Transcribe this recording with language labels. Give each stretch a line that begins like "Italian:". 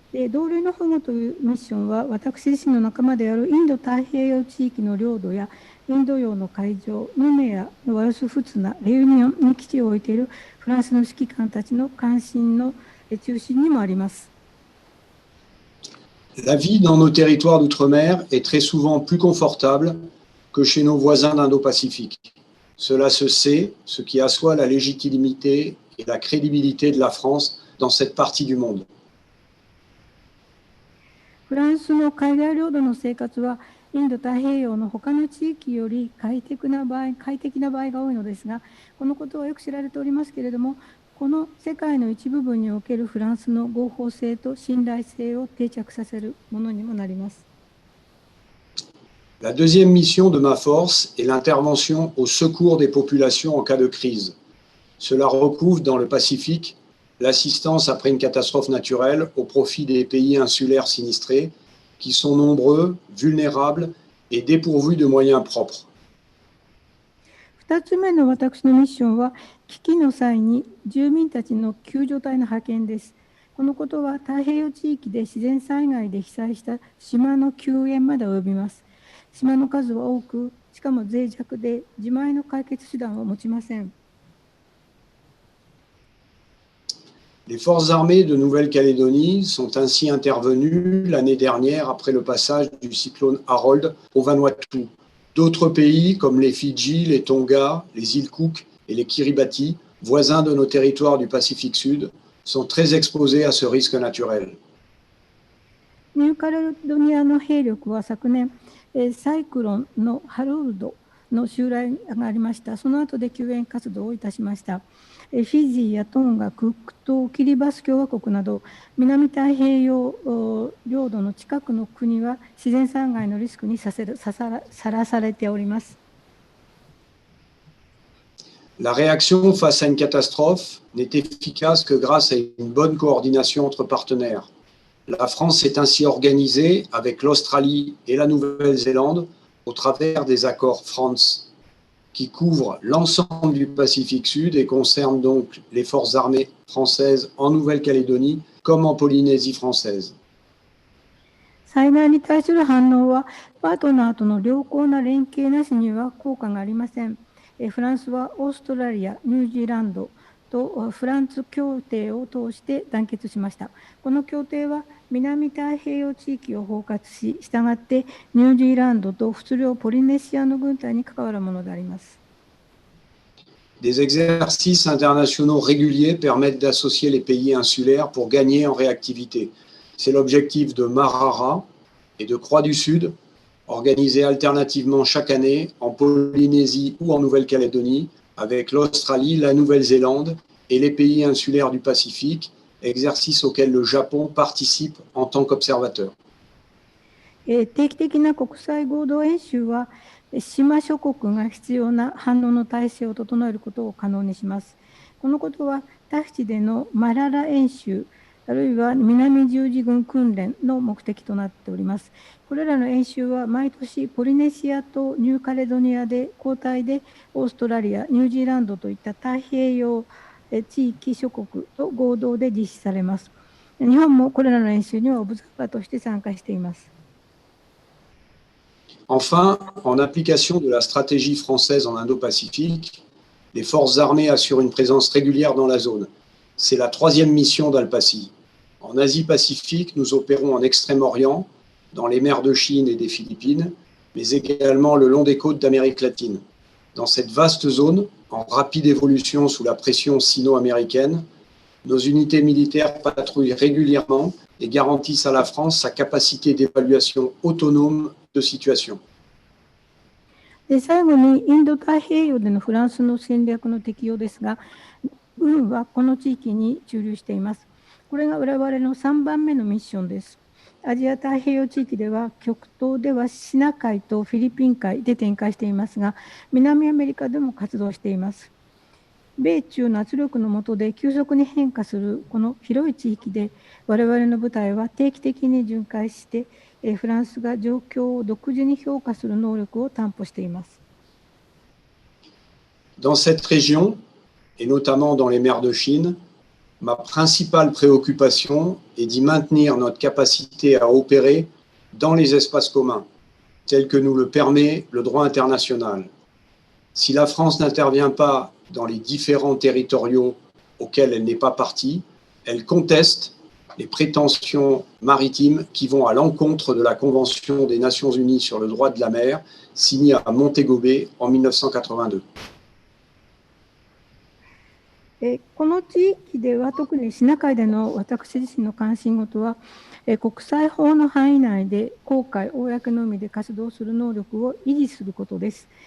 Japanese: 同類の保護というミッションは私自身の仲間であるインド太平洋地域の領土やインド洋の海上、ヌメア、ワルスフツナ、レユニオンに基地を置いているフランスの指揮官たちの関心の中心にもあります。
French: La vie dans nos territoires d'outre-mer est très souvent plus confortable que chez nos voisins d'Indo-Pacifique. Cela se sait, ce qui assoit la légitimité et la crédibilité de la France dans cette partie du monde.
Japanese: フランスの海外領土の生活はインド太平洋の他の地域より快適な場合が多いのですが、このことはよく知られておりますけれども、この世界の一部分におけるフランスの合法性と信頼性を定着させるものにもなります。
French: La deuxième mission de ma force est l'intervention au secours des populations en cas de crise. Cela recouvre dans le Pacifique l'assistance après une catastrophe naturelle au profit des pays insulaires sinistrés qui sont nombreux, vulnérables et dépourvus de moyens propres.
Japanese: 2つ目の私のミッションは危機の際に住民たちの救助隊の派遣です。このことは太平洋地域で自然災害で被災した島の救援まで及びます。島の数は多く、しかも脆弱で自前の解決手段を持ちません。
French: Les forces armées de Nouvelle-Calédonie sont ainsi intervenues l'année dernière après le passage du cyclone Harold au Vanuatu. D'autres pays comme les Fidji, les Tonga, les îles Cook et les Kiribati, voisins de nos territoires du Pacifique Sud, sont très exposés à ce risque naturel.
Japanese: ニューカレドニアの兵力は昨年、サイクロンのハロルドの襲来がありました。その後で救援活動をいたしました。フィジーやトンガ、クック島、キリバス共和国など南太平洋領土の近くの国は自然災害のリスクにさらされております。
French: La réaction face à une catastrophe n'est efficace que grâce à une bonne coordination entre partenaires. La France s'est ainsi organisée avec l'Australie et la Nouvelle-Zélande au travers des accords France, qui couvrent l'ensemble du Pacifique Sud et concernent donc les forces armées françaises en Nouvelle-Calédonie comme en Polynésie française.
Japanese: 災害に対する反応はパートナーとの良好な連携なしには効果がありません。フランスはオーストラリア、ニュージーランドとフランス協定を通して団結しました。この協定は南太平洋地域を包括し、従ってニュージーランドと仏領ポリネシアの軍隊に関わるものであります。
French: Des exercices internationaux réguliers permettent d'associer les pays insulaires pour gagner en réactivité. C'est l'objectif de Marara et de Croix du Sud, organisés alternativement chaque année en Polynésie ou en Nouvelle-Calédonie, avec l'Australie, la Nouvelle-Zélande et les pays insulaires du Pacifique, exercice auquel le Japon participe en tant qu'observateur.
Japanese: 定期的な国際合同演習は島諸国が必要な反応の体制を整えることを可能にします。このことはタヒチでのマララ演習、あるいは南十字軍訓練の目的となっております。これらの演習は毎年ポリネシアとニューカレドニアで交代でオーストラリア、ニュージーランドといった太平洋地域諸国と合同で実施されます。日本もこれらの演習にはオブザーバーとして参加しています。
French: Enfin, en application de la stratégie française en Indo-Pacifique, les forces armées assurent une présence régulière dans la zone. C'est la troisième mission d'Alpaci. En Asie-Pacifique, nous opérons en Extrême-Orient, dans les mers de Chine et des Philippines, mais également le long des côtes d'Amérique latine. Dans cette vaste zone, en rapide évolution sous la pression sino-américaine, nos unités militaires patrouillent régulièrement et garantissent à la France sa capacité d'évaluation autonome de situation.
Japanese: で最後にインド太平洋でのフランスの戦略の適用ですが、軍はこの地域に駐留しています。これが我々の3番目のミッションです。アジア太平洋地域では極東ではシナ海とフィリピン海で展開していますが、南アメリカでも活動しています。米中の圧力の下で急速に変化するこの広い地域で我々の部隊は定期的に巡回してフランスが状況を独自に評価する能力を担保しています。
French: Dans cette région, et notamment dans les mers de Chine, ma principale préoccupation est d'y maintenir notre capacité à opérer dans les espaces communs, tels que nous le permet le droit international. Si la France n'intervient pas dans les différents territoriaux auxquels elle n'est pas partie, elle conteste les prétentions maritimes qui vont à l'encontre de la Convention des Nations Unies sur le droit de la mer, signée à Montego Bay en 1982.
Japanese: この地域では特にシナ海での私自身の関心事は国際法の範囲内で公海・公の海で活動する能力を維持することです。